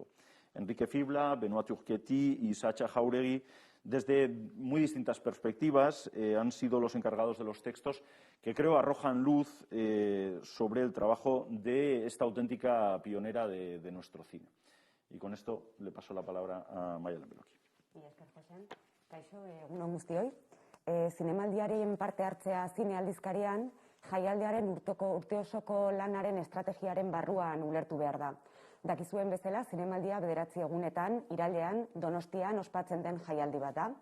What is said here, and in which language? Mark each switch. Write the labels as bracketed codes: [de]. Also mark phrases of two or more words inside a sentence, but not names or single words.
[es] Enrique Fibla, Benoît Turqueti y Sacha Jauregui, desde muy distintas perspectivas, han sido los encargados de los textos que creo arrojan luz sobre el trabajo de esta auténtica pionera de nuestro cine. Y con esto le paso la palabra a Maialen Beloki. [eu] Kaixo, egun on guztioi. Zinemaldiaren parte hartzea zine aldizkarian, jaialdiaren urte osoko lanaren estrategiaren barruan ulertu behar da. Dakizuen bezala, zinemaldia 9 egunetan, irailean, Donostian ospatzen den jaialdi bat da.